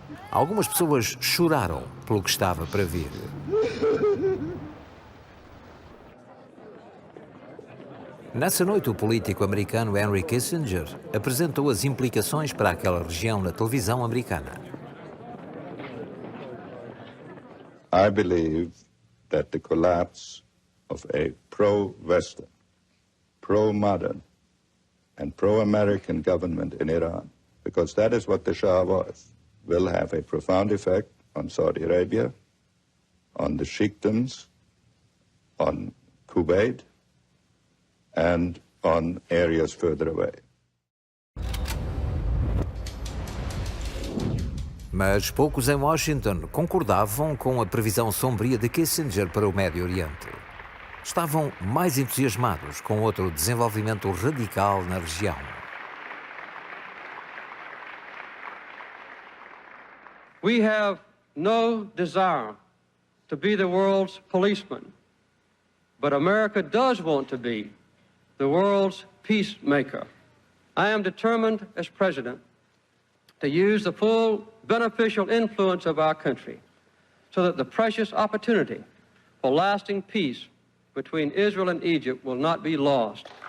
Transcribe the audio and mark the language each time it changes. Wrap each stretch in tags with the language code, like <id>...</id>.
<pt>Algumas pessoas choraram pelo que estava para vir. Nessa noite, o político americano Henry Kissinger apresentou as implicações para aquela região na televisão americana.</pt> <en>I believe that the collapse of a pro-Western, pro-modern, and pro-American government in Iran, because that is what the Shah was, will have a profound effect on Saudi Arabia, on the Sheikdoms, on Kuwait, and on areas further away.</en> <pt>Mas poucos em Washington concordavam com a previsão sombria de Kissinger para o Médio Oriente. Estavam mais entusiasmados com outro desenvolvimento radical na região.</pt> <en>We have no desire to be the world's policeman, but America does want to be the world's peacemaker. I am determined as president to use the full beneficial influence of our country so that the precious opportunity for lasting peace between Israel and Egypt will not be lost.</en>